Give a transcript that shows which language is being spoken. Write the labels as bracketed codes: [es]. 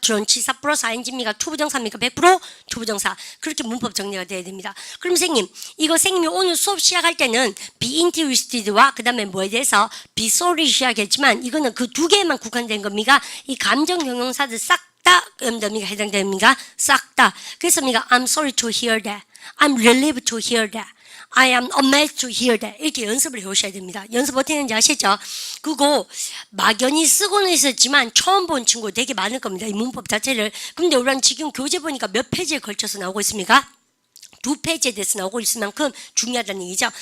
[ko] 전치사 플러스 ing입니까? 투부정사입니까? 100% 투부정사. 그렇게 문법 정리가 돼야 됩니다. 그럼 선생님, 이거 선생님이 오늘 수업 시작할 때는 be interested와 그 다음에 뭐에 대해서 be sorry 시작했지만 이거는 그 두 개에만 국한된 겁니다. 이 감정 형용사들 싹 다 염도미가 해당됩니다. 싹 다. 그래서 우리가 [en] I'm sorry to hear that. I'm relieved to hear that. I am amazed to hear that. [ko] 이렇게 연습을 해오셔야 됩니다. 연습 어떻게 했는지 아시죠? 그거 막연히 쓰고는 있었지만 처음 본 친구 되게 많을 겁니다. 이 문법 자체를. 근데 우리는 지금 교재 보니까 몇 페이지에 걸쳐서 나오고 있습니까? 2페이지에 대해서 나오고 있을 만큼 중요하다는 얘기죠.